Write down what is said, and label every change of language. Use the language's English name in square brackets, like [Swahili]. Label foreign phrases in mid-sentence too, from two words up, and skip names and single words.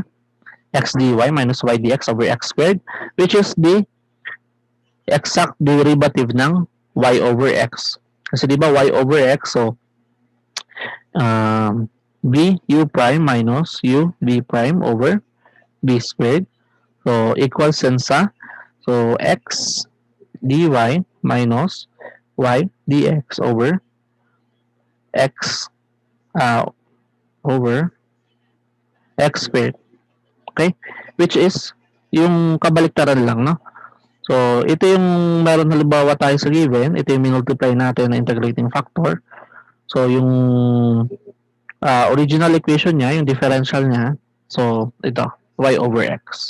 [English] X dy minus y dx over x squared, which is the exact derivative ng y over x. [Filipino] Kasi di ba [English] y over x, so b u prime minus u b prime over b squared. So, equals sa, so, x dy minus y dx over x over x squared. Okay? Which is, [Filipino] yung kabaliktaran lang, no? So, ito yung meron halimbawa tayo sa given, ito yung minultiply natin na [English] integrating factor. [Filipino] So, yung [English] original equation [Filipino] niya, yung differential niya, so, ito, y over x.